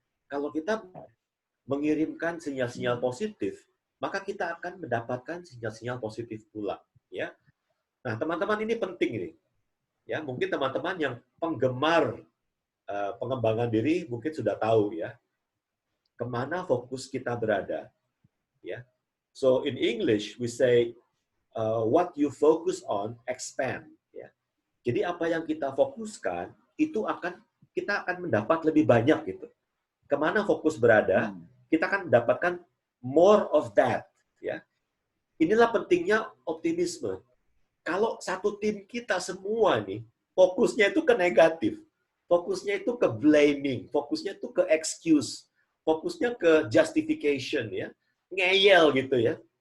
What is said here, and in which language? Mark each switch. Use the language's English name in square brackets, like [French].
[Indonesian] Kalau kita mengirimkan sinyal-sinyal positif, maka kita akan mendapatkan sinyal-sinyal positif pula. Ya. Nah, teman-teman ini penting ini. Ya, mungkin teman-teman yang penggemar pengembangan diri mungkin sudah tahu ya, kemana fokus kita berada. Ya. [English] So in English we say what you focus on expand. [Indonesian] Ya. Jadi apa yang kita fokuskan itu kita akan mendapat lebih banyak gitu. Kemana fokus berada, kita akan mendapatkan [English] more of that. [Indonesian] Ya. Inilah pentingnya optimisme. Kalau satu tim kita semua nih fokusnya itu ke negatif, fokusnya itu ke blaming, fokusnya itu ke excuse, fokusnya ke justification ya, ngeyel gitu ya.